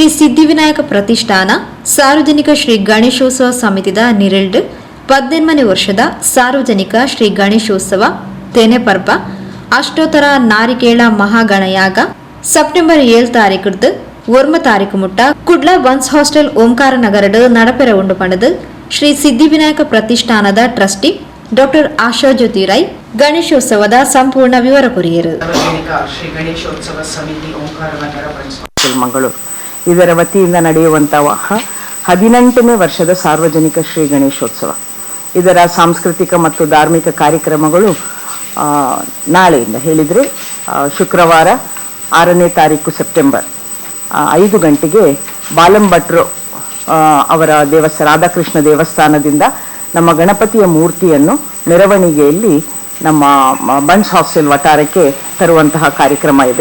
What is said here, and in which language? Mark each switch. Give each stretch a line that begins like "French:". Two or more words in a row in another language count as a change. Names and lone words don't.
Tulu: ಸಿದ್ಧಿವಿನಾಯಕ ಪ್ರತಿಷ್ಠಾನ ಸಾರ್ವಜನಿಕ ಶ್ರೀ ಗಣೇಶೋತ್ಸವ ಸಮಿತಿದ ನಿರೆಲ್ಡು 18ನೇ ವರ್ಷದ ಸಾರ್ವಜನಿಕ ಶ್ರೀ ಗಣೇಶೋತ್ಸವ ತೆನೆ ಪರ್ವ ಅಷ್ಟೋತ್ತರ ನಾರಿಕೇಳ ಮಹಾಗಣಯಾಗ ಸೆಪ್ಟೆಂಬರ್ 7 ತಾರೀಕಿಡ್ದು 1 ತಾರೀಕು ಮುಟ್ಟ ಕುಡ್ಲ ಬನ್ಸ್ ಹಾಸ್ಟೆಲ್ ಓಂಕಾರ ನಗರಡು ನಡಪೆರ ಉಂಡು ಪಂಡದು ಶ್ರೀ ಸಿದ್ಧಿವಿನಾಯಕ ಪ್ರತಿಷ್ಠಾನದ ಟ್ರಸ್ಟಿ ಡಾಕ್ಟರ್ ಆಶಾ ಜ್ಯೋತಿ ರೈ ಗಣೇಶೋತ್ಸವದ ಸಂಪೂರ್ಣ ವಿವರ ಕೊರಿಯರು.
Kannada: ಶ್ರೀ ಗಣೇಶೋತ್ಸವ ಸಮಿತಿ ಓಂಕಾರ ನಗರ ಮಂಗಳೂರು ಇದರ ವತಿಯಿಂದ ನಡೆಯುವಂತಹ 18ನೇ ವರ್ಷದ ಸಾರ್ವಜನಿಕ ಶ್ರೀ ಗಣೇಶೋತ್ಸವ. ಇದರ ಸಾಂಸ್ಕೃತಿಕ ಮತ್ತು ಧಾರ್ಮಿಕ ಕಾರ್ಯಕ್ರಮಗಳು ನಾಳೆಯಿಂದ ಹೇಳಿದರೆ ಶುಕ್ರವಾರ 6ನೇ ತಾರೀಕು ಸೆಪ್ಟೆಂಬರ್ 5 ಗಂಟೆಗೆ ಬಾಲಂಭಟ್ರು ಅವರ ರಾಧಾಕೃಷ್ಣ ದೇವಸ್ಥಾನದಿಂದ ನಮ್ಮ ಗಣಪತಿಯ ಮೂರ್ತಿಯನ್ನು ಮೆರವಣಿಗೆಯಲ್ಲಿ ನಮ್ಮ ಬನ್ಸ್ ಹಾಸ್ಟೆಲ್ ವಠಾರಕ್ಕೆ ತರುವಂತಹ ಕಾರ್ಯಕ್ರಮ ಇದೆ.